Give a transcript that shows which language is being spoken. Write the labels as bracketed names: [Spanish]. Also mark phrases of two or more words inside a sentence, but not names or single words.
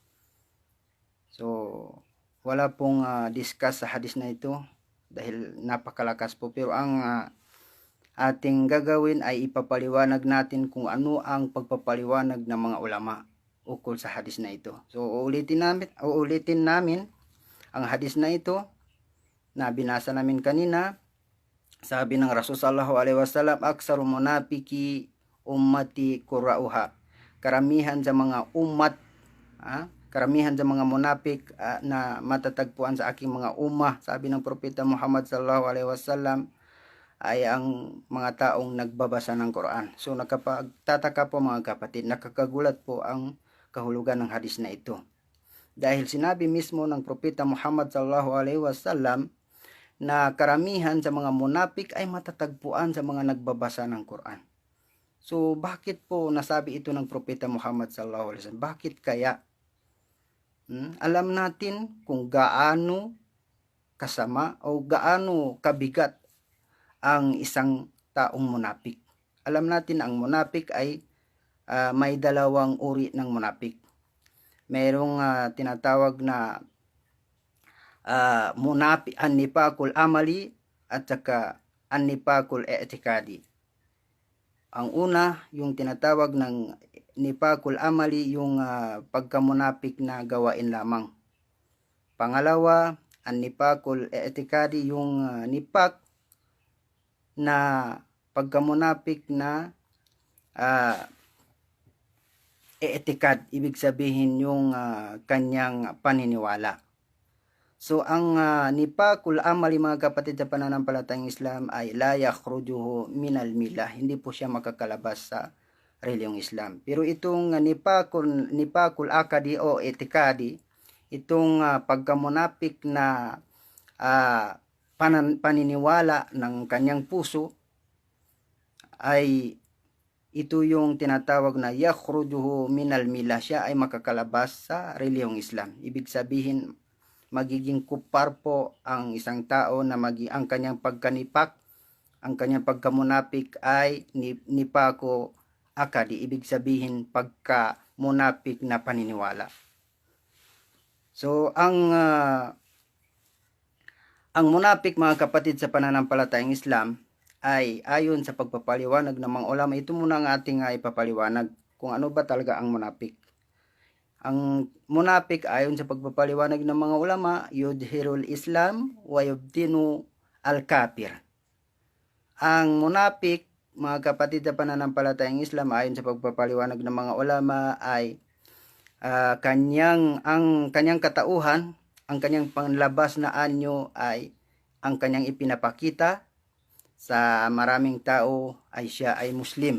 [Filipino] So wala pong discuss sa hadis na ito dahil napakalakas po, pero ang ating gagawin ay ipapaliwanag natin kung ano ang pagpapaliwanag ng mga ulama ukol sa hadis na ito. So uulitin namin ang hadis na ito na binasa namin kanina. Sabi ng Rasul [Arabic] صلى الله عليه وسلم, أكثر منافقي أمتي قراؤها. [Filipino] Karamihan sa mga karamihan sa mga munafik na matatagpuan sa aking mga ummah, sabi ng Propeta Muhammad [Arabic] صلى الله عليه وسلم, [Filipino] ay ang mga taong nagbabasa ng Quran. So nakapagtataka po, mga kapatid, nakakagulat po ang kahulugan ng hadis na ito. Dahil sinabi mismo ng Propeta Muhammad [Arabic] صلى الله عليه وسلم [Filipino] na karamihan sa mga munafik ay matatagpuan sa mga nagbabasa ng Quran. So bakit po nasabi ito ng Propeta Muhammad [Arabic] صلى الله عليه وسلم? [Filipino] Bakit kaya? Alam natin kung gaano kasama o gaano kabigat ang isang taong munafik. Alam natin ang munafik ay may dalawang uri ng munafik. Mayroong tinatawag na munafik [Arabic] النفاق العملي [Filipino] at saka [Arabic] النفاق الاعتقادي. [Filipino] Ang una, yung tinatawag ng [Arabic] النفاق العملي, [Filipino] yung pagkamunafik na gawain lamang. Pangalawa, [Arabic] النفاق الاعتقادي, [Filipino] yung nifaq na pagkamunafik na i'tiqad, ibig sabihin yung kanyang paniniwala. So ang [Arabic] النفاق العملي, [Filipino] mga kapatid sa pananampalatayang Islam, ay [Arabic] لا يخرجه من الملة, [Filipino] hindi po siya makakalabas sa reliyong Islam. Pero itong [Arabic] النفاق العقدي [Filipino] o etikadi, itong pagkamunafik na paniniwala ng kanyang puso, ay ito yung tinatawag na [Arabic] يخرجه من الملة, [Filipino] siya ay makakalabas sa reliyong Islam. Ibig sabihin, magiging kupar po ang isang tao na ang kanyang pagkanipak, ang kanyang pagkamunapik ay [Arabic] نفاق عقدي, [Filipino] ibig sabihin pagkamunapik na paniniwala. So ang munapik, mga kapatid sa pananampalatayang Islam, ay ayon sa pagpapaliwanag ng mga ulama. Ito muna ang ating ipapaliwanag kung ano ba talaga ang munapik. Ang munafik ayon sa pagpapaliwanag ng mga ulama, [Arabic] يظهر الإسلام ويبطن الكافر. [Filipino] Ang munafik, mga kapatid sa pananampalatayang Islam, ayon sa pagpapaliwanag ng mga ulama, ay ang kanyang katauhan, ang kanyang panlabas na anyo ay ang kanyang ipinapakita sa maraming tao ay siya ay Muslim.